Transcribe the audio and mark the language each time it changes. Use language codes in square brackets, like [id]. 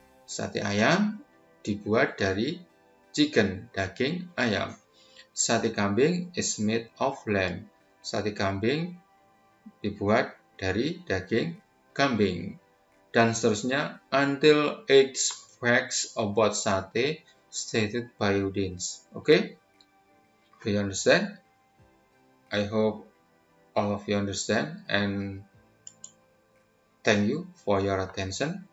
[id] Sate ayam dibuat dari chicken, daging ayam. [en] Sate kambing is made of lamb. [id] Sate kambing dibuat dari daging kambing. Dan seterusnya, [en] until 8 facts about sate stated by Udin. Okay? Do you understand? I hope all of you understand, and thank you for your attention.